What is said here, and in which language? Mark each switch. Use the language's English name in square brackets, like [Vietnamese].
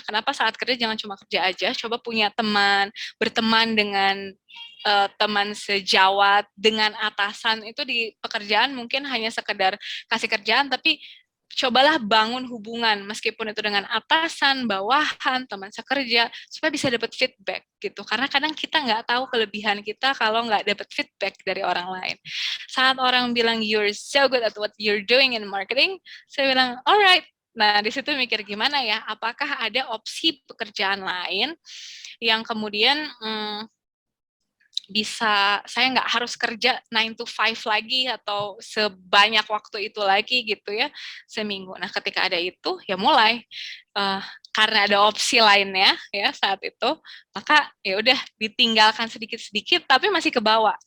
[Indonesian] Kenapa saat kerja jangan cuma kerja aja, coba punya teman, berteman dengan teman sejawat, dengan atasan. Itu di pekerjaan mungkin hanya sekedar kasih kerjaan, tapi cobalah bangun hubungan meskipun itu dengan atasan, bawahan, teman sekerja, supaya bisa dapat feedback gitu. Karena kadang kita nggak tahu kelebihan kita kalau nggak dapat feedback dari orang lain. Saat orang bilang [English] you're so good at what you're doing in marketing, [Indonesian] saya bilang [English] alright. [Indonesian] Nah di situ mikir gimana ya? Apakah ada opsi pekerjaan lain yang kemudian bisa saya nggak harus kerja 9 to 5 lagi atau sebanyak waktu itu lagi gitu ya seminggu. Nah ketika ada itu ya mulai karena ada opsi lainnya ya saat itu, maka ya udah ditinggalkan sedikit-sedikit tapi masih ke bawah.